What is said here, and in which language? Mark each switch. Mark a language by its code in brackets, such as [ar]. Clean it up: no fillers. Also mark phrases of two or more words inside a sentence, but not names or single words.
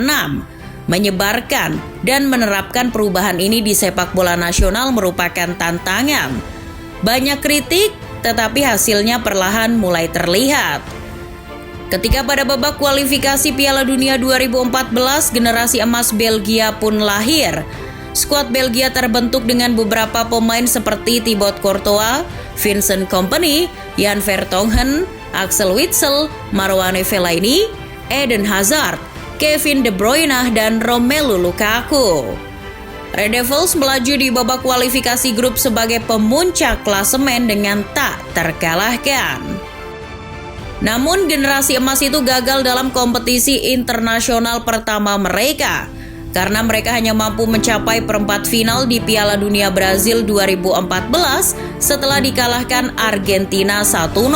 [id] Menyebarkan dan menerapkan perubahan ini di sepak bola nasional merupakan tantangan. Banyak kritik, tetapi hasilnya perlahan mulai terlihat. Ketika pada babak kualifikasi Piala Dunia 2014, generasi emas Belgia pun lahir. Skuad Belgia terbentuk dengan beberapa pemain seperti Thibaut Courtois, Vincent Kompany, Jan Vertonghen, Axel Witsel, Marouane Fellaini, Eden Hazard, Kevin De Bruyne, dan Romelu Lukaku. Red Devils melaju di babak kualifikasi grup sebagai pemuncak klasemen dengan tak terkalahkan. Namun generasi emas itu gagal dalam kompetisi internasional pertama mereka, karena mereka hanya mampu mencapai perempat final di Piala Dunia Brazil 2014 setelah dikalahkan Argentina 1-0.